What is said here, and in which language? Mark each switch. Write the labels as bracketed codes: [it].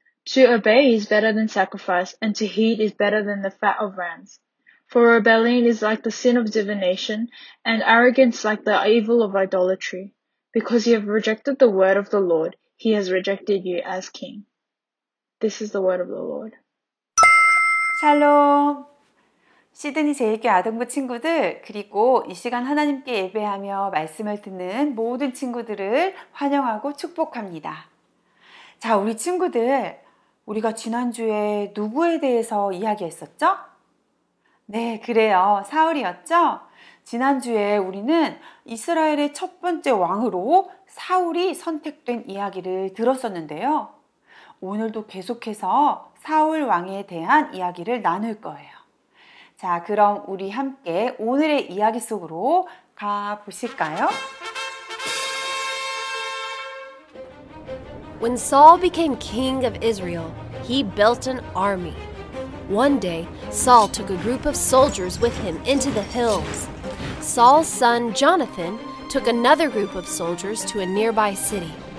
[en] To obey is better than sacrifice, and to heed is better than the fat of rams. For rebellion is like the sin of divination, and arrogance like the evil of idolatry. Because you have rejected the word of the Lord, he has rejected you as king." This is the word of the Lord. [ko] 샬롬! 시드니 제1교 아동부 친구들, 그리고 이 시간 하나님께 예배하며 말씀을 듣는 모든 친구들을 환영하고 축복합니다. 자, 우리 친구들, 우리가 지난주에 누구에 대해서 이야기했었죠? 네, 그래요. 사울이었죠? 지난주에 우리는 이스라엘의 첫 번째 왕으로 사울이 선택된 이야기를 들었었는데요. 오늘도 계속해서 사울 왕에 대한 이야기를 나눌 거예요. 자, 그럼 우리 함께 오늘의 이야기 속으로 가보실까요? [en] When Saul became king of Israel, he built an army. One day, Saul took a group of soldiers with him into the hills. Saul's son Jonathan took another group of soldiers to a nearby city.